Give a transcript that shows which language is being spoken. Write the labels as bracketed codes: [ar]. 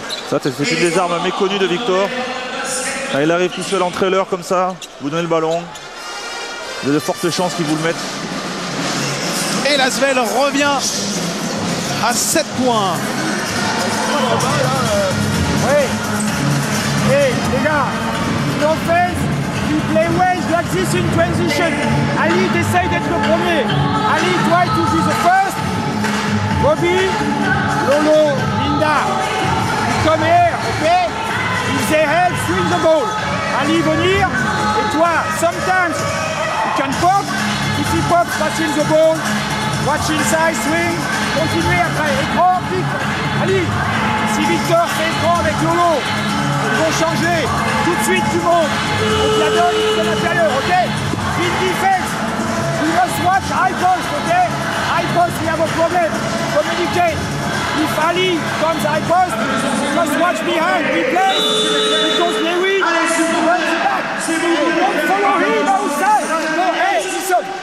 [fr] Ça, c'est une des armes méconnues de Victor. Quand il arrive tout seul en trailer comme ça, vous donnez le ballon. Il y a de fortes chances qu'il vous le mette. Et Lasvel revient à 7 points. Oui. [en] Hey, [fr] les gars, [en] in offense, you play well like this in transition. [fr] Ali, essaye d'être le premier. [en] Ali, try to be the first. Bobby, Lolo, Linda, you come here, okay? If they help, swing the ball. Ali, [fr] venir. Et toi, [en] sometimes you can pop. If he pops, passing the ball. Watch inside, swing. [fr] Continuez après. Écran, pique. Ali, si Victor fait écran avec Lolo, ils vont changer. Tout de suite, tu montes. On te la donne de l'intérieur, ok? [en] In defense, we must watch high post, ok? High post, we have a problem. Communicate. If Ali comes high post, just watch behind. We play because Lewin runs back. Don't follow him outside. No, hey, listen.